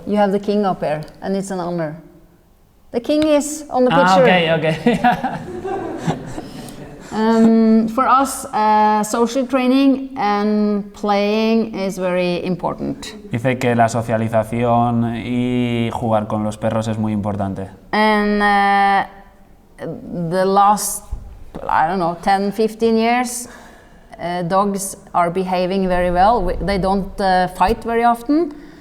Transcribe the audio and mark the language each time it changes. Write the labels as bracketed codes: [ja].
[en] You have the king up here, and it's an honor. The king is on the picture. Okay. For us, social training and playing is very important. [es] Dice que la socialización y jugar con los perros es muy importante. [en] And the last, I don't know, 10, 15 years, dogs are behaving very well. They don't fight very often.